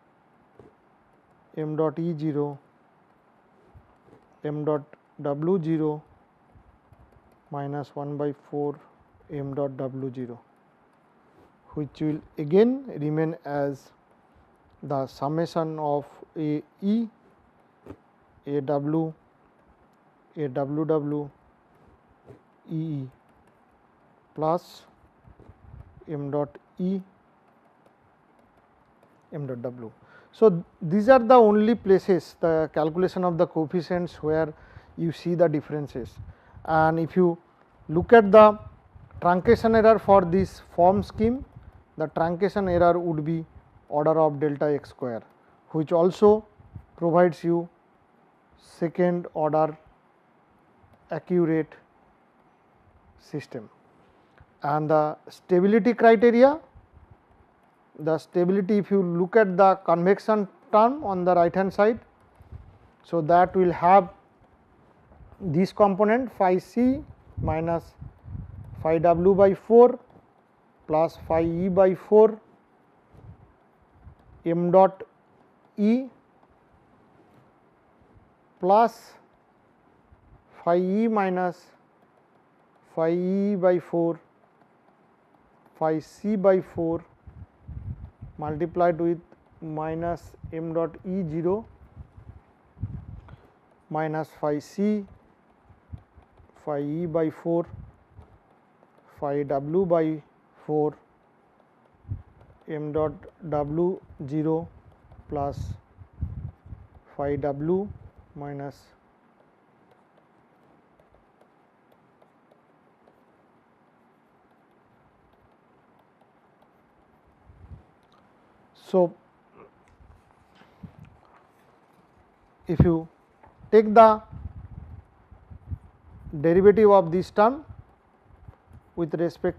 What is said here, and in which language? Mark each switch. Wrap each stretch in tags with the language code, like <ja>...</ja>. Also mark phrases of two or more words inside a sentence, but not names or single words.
<en>m dot E 0 m dot W 0 minus 1 by 4 m dot W 0, which will again remain as the summation of A e, A w, A w w, E e plus m dot E m dot W. So, these are the only places, the calculation of the coefficients, where you see the differences, and if you look at the truncation error for this form scheme, the truncation error would be order of delta x square, which also provides you second order accurate system. And the stability criteria, the stability, if you look at the convection term on the right hand side, so that will have this component phi c minus phi w by 4 plus phi e by 4 m dot E plus phi e minus phi e by 4 phi c by 4 multiplied with minus m dot E 0 minus phi c phi e by 4 phi w by 4 m dot w 0 plus phi w minus so if you take the derivative of this term with respect</en>